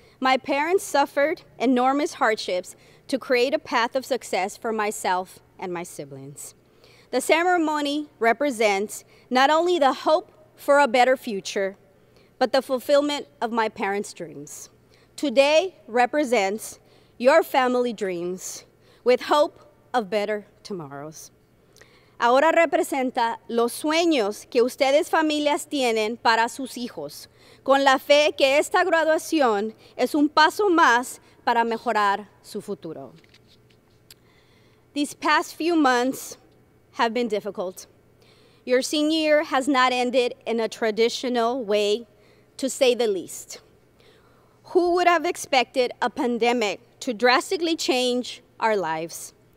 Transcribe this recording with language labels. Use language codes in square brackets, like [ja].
[en] My parents suffered enormous hardships to create a path of success for myself and my siblings. The ceremony represents not only the hope for a better future, but the fulfillment of my parents' dreams. Today represents your family dreams with hope of better tomorrows. [es] Ahora representa los sueños que ustedes familias tienen para sus hijos, con la fe que esta graduación es un paso más para mejorar su futuro. [en] These past few months have been difficult. Your senior year has not ended in a traditional way, to say the least. Who would have expected a pandemic to drastically change our lives?